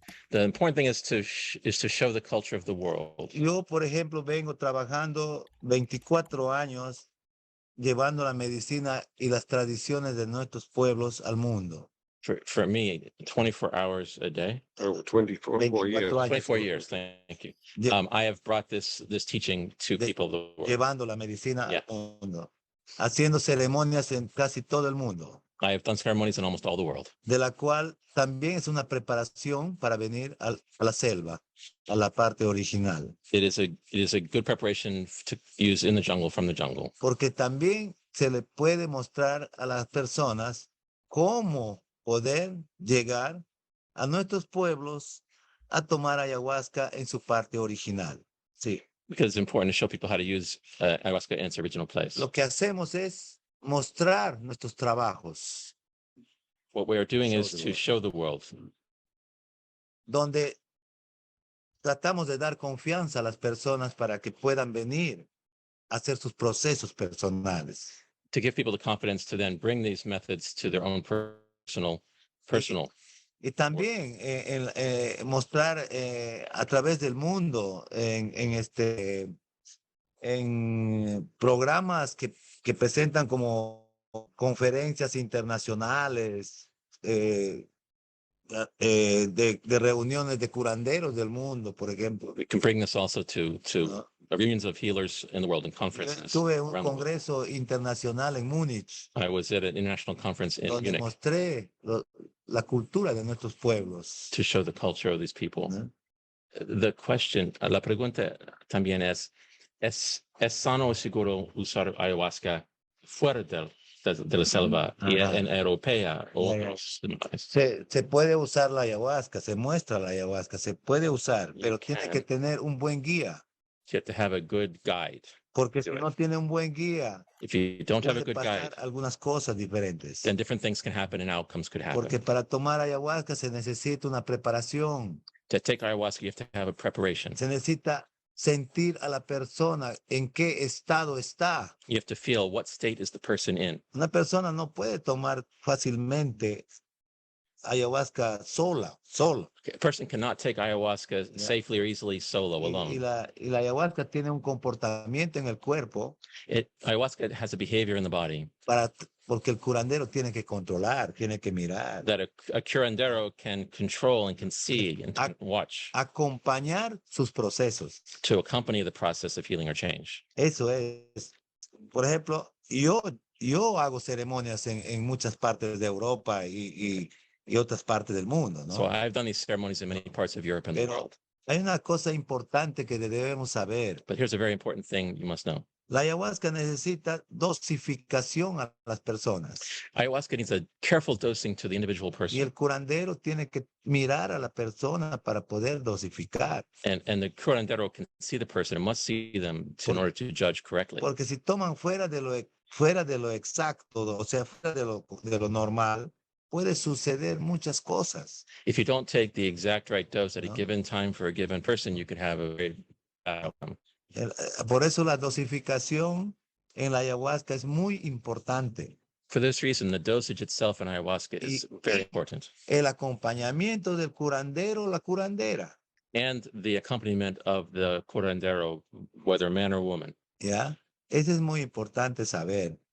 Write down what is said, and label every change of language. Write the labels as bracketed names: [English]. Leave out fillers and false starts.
[English] The important thing is to show the culture of the world. [Spanish] Yo, por ejemplo, vengo trabajando 24 años llevando la medicina y las tradiciones de nuestros pueblos al mundo. [English] For me, 24 hours a day. Oh, 24 years. 24 years, thank you. I have brought this teaching to people of the world. [Spanish] Llevando la medicina al mundo. Haciendo ceremonias en casi todo el mundo. [English] I have done ceremonies in almost all the world. [Spanish] De la cual también es una preparación para venir a la selva, a la parte original. [English] It is a good preparation to use in the jungle, from the jungle. [Spanish] Porque también se le puede mostrar a las personas cómo poder llegar a nuestros pueblos a tomar ayahuasca en su parte original. Sí. [English] Because it's important to show people how to use ayahuasca in its original place. [Spanish] Lo que hacemos es mostrar nuestros trabajos. [English] What we are doing is to show the world. [Spanish] Donde tratamos de dar confianza a las personas para que puedan venir a hacer sus procesos personales. [English] To give people the confidence to then bring these methods to their own personal. [Spanish] Y también mostrar a través del mundo en programas que presentan como conferencias internacionales, de reuniones de curanderos del mundo, por ejemplo. [English] We can bring this also to reunions of healers in the world and conferences. [Spanish] Tuve un congreso internacional en Múnich. [English] I was at an international conference in [Spanish] donde [English] Munich. [Spanish] Mostré la cultura de nuestros pueblos. [English] To show the culture of these people. The question, [Spanish] la pregunta también es sano o seguro usar ayahuasca fuera de la selva y en europea o otros lugares? Se puede usar la ayahuasca, se muestra la ayahuasca, se puede usar, pero tiene que tener un buen guía. [English] You have to have a good guide. [Spanish] Porque si no tiene un buen guía, [English] if you don't have a good [Spanish] pasar [English] guide, [Spanish] algunas cosas diferentes. [English] Then different things can happen and outcomes could happen. [Spanish] Porque para tomar ayahuasca se necesita una preparación. [English] To take ayahuasca, you have to have a preparation. [Spanish] Se necesita sentir a la persona en qué estado está. [English] You have to feel what state is the person in. [Spanish] Una persona no puede tomar fácilmente ayahuasca sola. [English] A person cannot take ayahuasca safely or easily solo alone. [Spanish] Y la ayahuasca tiene un comportamiento en el cuerpo. [English] Ayahuasca has a behavior in the body. [Spanish] Porque el curandero tiene que controlar, tiene que mirar. [English] That a curandero can control and can see and watch. [Spanish] Acompañar sus procesos. [English] To accompany the process of healing or change. [Spanish] Eso es. Por ejemplo, yo hago ceremonias en muchas partes de Europa y otras partes del mundo, ¿no? [English] So I've done these ceremonies in many parts of Europe and the world. [Spanish] Hay una cosa importante que debemos saber. [English] But here's a very important thing you must know. [Spanish] La ayahuasca necesita dosificación a las personas. [English] Ayahuasca needs a careful dosing to the individual person. [Spanish] Y el curandero tiene que mirar a la persona para poder dosificar. [English] And the curandero can see the person and must see them in order to judge correctly. [Spanish] Porque si toman fuera de lo exacto, o sea, fuera de lo normal, puede suceder muchas cosas. [English] If you don't take the exact right dose at a given time for a given person, you could have a very bad outcome. [Spanish] Por eso la dosificación en la ayahuasca es muy importante. [English] For this reason, the dosage itself in ayahuasca is very important. [Spanish] El acompañamiento del curandero o la curandera. [English] And the accompaniment of the curandero, whether man or woman. [Spanish] ¿Ya? Eso es muy importante saber.